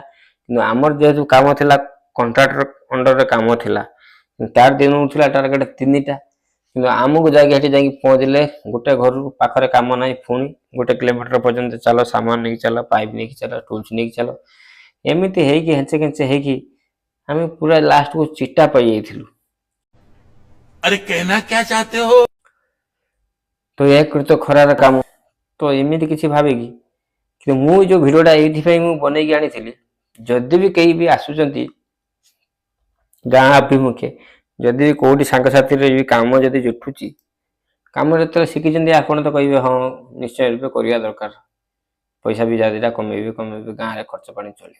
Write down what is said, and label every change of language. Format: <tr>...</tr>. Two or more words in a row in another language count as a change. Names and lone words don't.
<or>କିନ୍ତୁ ଆମର ଯେହେତୁ କାମ ଥିଲା କଣ୍ଟ୍ରାକ୍ଟର ଅଣ୍ଡରରେ କାମ ଥିଲା, ତାର ଦିନକୁ ଥିଲା ଟାର୍ଗେଟ 3ଟା, କିନ୍ତୁ ଆମକୁ ଯାଇକି ସେଠି ଯାଇକି ପହଞ୍ଚିଲେ ଗୋଟେ ଘରୁ ପାଖରେ କାମ ନାହିଁ, ପୁଣି 1 କିଲୋମିଟର ପର୍ଯ୍ୟନ୍ତ ଚାଲ, ସାମାନ ନେଇକି ଚାଲ, ପାଇପ୍ ନେଇକି ଚାଲ, ଟୁଲ୍ସ ନେଇକି ଚାଲ, ଏମିତି ହେଇକି ହେଞ୍ଚେ ଖେଞ୍ଚେ ହେଇକି ଆମେ ପୁରା ଲାଷ୍ଟକୁ ଚିଟା ପାଇଯାଇଥିଲୁ।</or> <hi>अरे कहना क्या चाहते हो?</hi> <or>ତ ତ ଖରାର କାମ, ତ ଏମିତି କିଛି ଭାବିକି, କିନ୍ତୁ ମୁଁ ଯୋଉ ଭିଡ଼ିଓଟା ଏଇଥିପାଇଁ ମୁଁ ବନେଇକି ଆଣିଥିଲି, ଯଦି ବି କେହି ବି ଆସୁଛନ୍ତି ଗାଁ ଅଭିମୁଖେ, ଯଦି କୋଉଠି ସାଙ୍ଗସାଥିରେ ବି କାମ ଯଦି ଜୁଟୁଛି, କାମ ଯେତେବେଳେ ଶିଖିଛନ୍ତି ଆପଣ ତ କହିବେ ହଁ ନିଶ୍ଚୟ ରୂପେ କରିବା ଦରକାର, ପଇସା ବି ଯାହା ଦିଟା କମେଇବେ, ଗାଁରେ ଖର୍ଚ୍ଚ ପାଣି ଚଳିବ।</or>